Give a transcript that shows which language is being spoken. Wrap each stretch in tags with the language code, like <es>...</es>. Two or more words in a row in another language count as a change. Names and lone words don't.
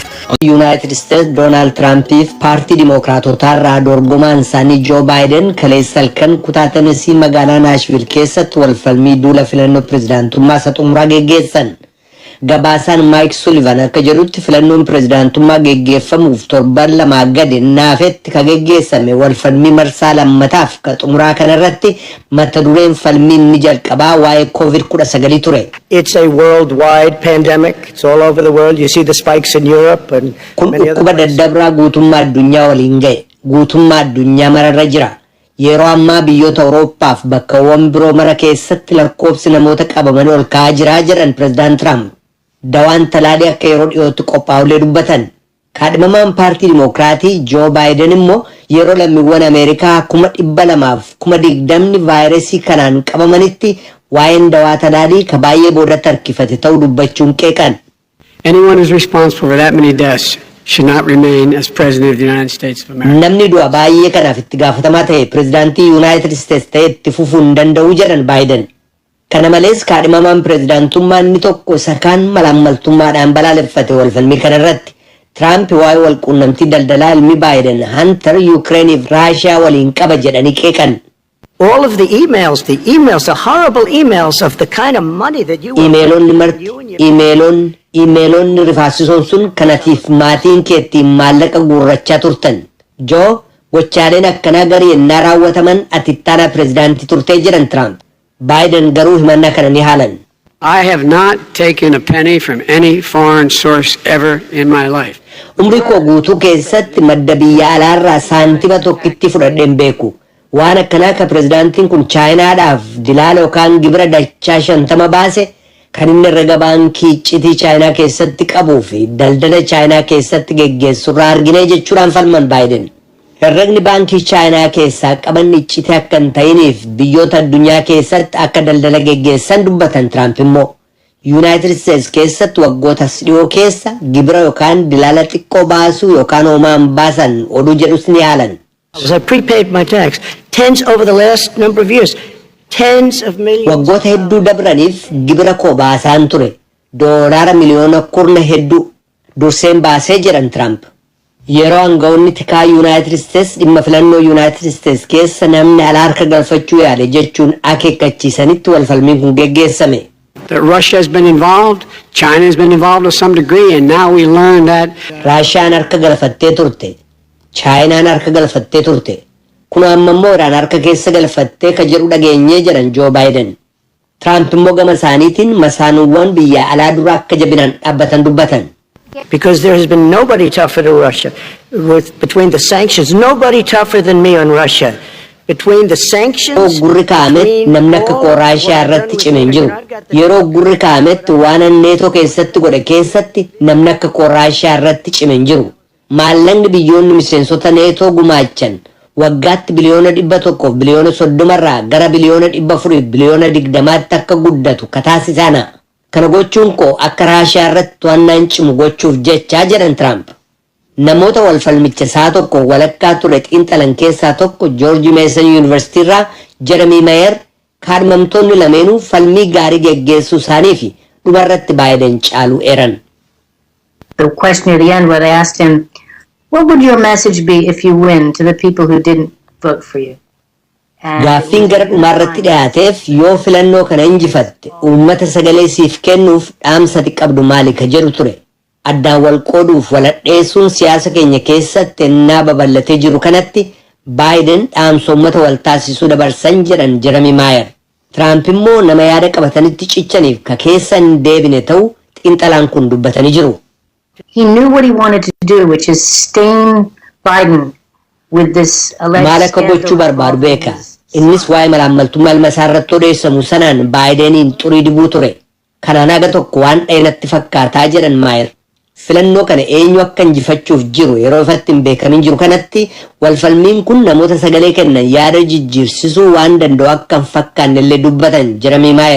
<om>United States Donald Trump if paartii Dimookiraatotaa irraa dorgomaan isaanii Joe Biden kaleessa kan kutaa Tennessee magaalaa Nashville keessatti wal falmii duula filannoo pirezidaantummaa isa xumuraa geggeessan. Gabaasaan Mike Sullivan akka jedhutti filannoon pirezidaantummaa geggeeffamuuf torban lamaa gadi naafetti ka geggeessame wal falmii marsaa lammataaf ka xumuraa kanarratti mata dureen falmii ni jalqabaa waa'ee COVID-19 ture.</om> <en>It's a worldwide pandemic. It's all over the world. You see the spikes in Europe and</en> <om>kun dhukkuba daddabraa guutummaa addunyaa waliin ga'e guutummaa addunyaa mararra jira. Yeroo ammaa biyyoota Awurooppaaf bakkawwan biroo mara keessatti lakkoobsi namoota qabamanii ol ka'aa jiraa jedhan pirezidaant Trump. Dawaan talaadii akka yeroo dhiyootti qophaa'ulee dubbatan. Kaadhimamaan paartii Dimookiraatii Joo Baayiden immoo yeroo lammiiwwan Ameerikaa 200,020 vaayirasii kanaan qabamanitti waa'een dawaa talaadii ka baay'ee boodatti harkifate ta'uu dubbachuun qeeqan.</om> <en>Anyone who's responsible for that many deaths should not remain as president of the United States of America.</en> <om>Namni du'a baay'ee kanaaf itti gaafatamaa ta'e pirezidaantii United States ta'e itti fufuu hin danda'u jedhan Baayiden. Kana malees kaadhimamaan pirezidaantummaa inni tokko isa kaan malaammaltummaadhaan balaaleffate wal falmii kanarratti Trump waa'ee wal quunnamtii daldalaa ilmi Baayiden Hunter Ukrainiif Raashiyaa waliin qaba jedhanii qeeqan.</om> <en>all of the horrible emails of the kind of money that you</en> <om>Imeelonni marti imeelonni rifaasisoon sun kanatiif maatiin keettiin maallaqa guurrachaa turtan. Joo gochaaleen akkanaa garii ennaa raawwataman ati ittaanaa pirezidaantii turtee jedhan Trump. Biden garuu himannaa kana ni haalan.</om> <en>I have not taken a penny from any foreign source ever in my life.</en> <om>Umrii koo guutuu keessatti madda biyya alaarraa saantima tokkitti fudhadheen beeku. Waan akkanaa ka pirezidaantiin kun chaayinaadhaaf dilaala yookaan gibira dachaa 50 baase kan inni herrega baankii iccitii chaayinaa keessatti qabuu fi daldala chaayinaa keessatti geggeessurraa argine jechuudhaan falman Biden. Herregni baankii chaayinaa keessaa qaban iccitii akka hin ta'iniif biyyoota addunyaa keessatti akka daldala geggeessan dubbatan Trump immoo United States keessatti waggoota dhiyoo keessa gibira yookaan dilaala xiqqoo baasuu yookaan hoomaan baasan oduu jedhus ni haalan.</om> <en>I prepaid my tax over the last number of years. Tens of millions.</en> <om>Waggoota hedduu dabraniif gibira koo baasaan ture. Doolaara miliyoona 10 hedduu durseen baasee jedhan Trump. Yeroo aangawoonni tikaa United States dhimma filannoo United States keessa namni alaa harka galfachuu yaade jechuun akeekkachiisanitti wal falmiin kun geggeessame.</om> <en>That Russia has been involved, China has been involved to some degree, and now we learn that</en> <om>Raashiyaan harka galfattee turte. Chaayinaan harka galfattee turte. Kun amma immoo Iraan harka keessa galfattee ka jedhu dhageenyee jedhan Joo Baayiden. Trump immoo gama isaaniitiin masaanuuwwan biyya alaa dura akka jabinaan dhaabbatan dubbatan.</om> <en>Because there has been nobody tougher to Russia. Between the sanctions, nobody tougher than me on Russia. Between the sanctions,</en> <om>gurri kaamet namni akka koo Raashiyaa irratti cime hin jiru. Yeroo gurri kaamet waan neetoo keessatti godhe keessatti namni akka koo Raashiyaa irratti cime hin jiru. Maallaqni biyyoonni miseensota neetoo gumaachan waggaatti biliyoona 100 biliyoona 30 irraa gara biliyoona 400 biliyoona 20tti akka guddatu kataasisana. Kana gochuun koo akka Raashiyaa irratti to'annaan cimu gochuuf jechaa jedhan Trump. Namoota wal falmicha isaa tokko walakkaa ture xiinxalan keessaa tokko George Mason University irraa Jeremy Mayer kaadhimamtoonni lameenuu falmii gaarii geggeessuu isaanii fi dhumarratti Biden caaluu eeran.</om> <en>The question at the end where they asked him, what would your message be if you win to the people who didn't vote for you?</en> <om>Gaaffiin gara dhumaarratti dhiyaateef yoo filannoo kana injifatte uummata sagalee siif kennuuf dhaamsati qabdu maali ka jedhu ture. Addaan wal qooduuf waladheessuun siyaasa keenya keessatti ennaa babal'atee jiru kanatti Biden dhaamsa uummata wal taasisuu dabarsan jedhan Jeremy Mayer. Trump immoo nama yaada qabatanitti cichaniif ka keessa hin deebine ta'uu xiinxalaan kun dubbatanii jiru.</om> <en>He knew what he wanted to do, which is stain Biden with this alleged</en> <om>maal akka gochuu barbaadu beeka. Innis waa'ee malaammaltummaa ilma isaa irratti odeessamu sanaan Baayideniin xurii dibuu ture. Kanaan haga tokko waan dhayinatti fakkaataa jedhan Mayer. Filannoo kana eenyu akka injifachuuf jiru yeroo ifatti hin beekamin jiru kanatti walfalmiin kun namoota sagalee kennan yaada jijjiirsisuu waan danda'u akka hin fakkaanne illee dubbatan Jeremy Mayer.</om>